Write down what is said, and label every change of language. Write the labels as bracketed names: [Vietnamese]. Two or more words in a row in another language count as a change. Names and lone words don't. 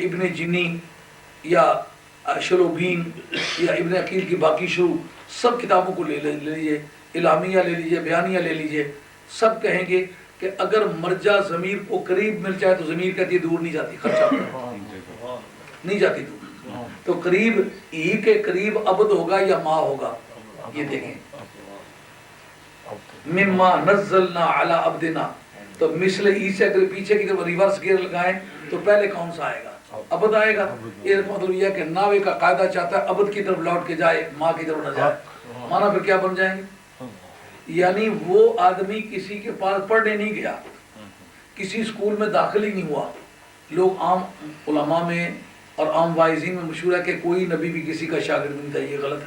[Urdu] ابن جنی یا شلوبین یا ابن عقیل کی باقی شروع، سب کتابوں کو لے لیجئے، الہامیہ لے لیجئے، بیانیہ لے لیجئے، سب کہیں گے کہ اگر مرجع ضمیر کو قریب مل جائے تو ضمیر کہتی ہے دور نہیں جاتی، خرچہ نہیں جاتی دور، تو قریب ای کے قریب عبد ہوگا یا ماں ہوگا، یہ دیکھیں [Arabic] مما نزلنا علی عبدنا، [Urdu] تو مثل ای سے اگر پیچھے کی طرف [English] reverse gear [Urdu] لگائیں تو پہلے کون سا آئے گا؟ عبد آئے گا۔ یہ مطلب یہ ہے کہ ناوے کا قاعدہ چاہتا ہے عبد کی طرف لوٹ کے جائے، ماں کی طرف نہ جائے، مانا پھر کیا بن جائیں گے؟ یعنی وہ آدمی کسی کے پاس پڑھنے نہیں گیا، کسی اسکول میں داخل ہی نہیں ہوا، لوگ عام علماء میں اور عام واعظین میں مشہور ہے کہ کوئی نبی بھی کسی کا شاگرد نہیں تھا، یہ غلط ہے۔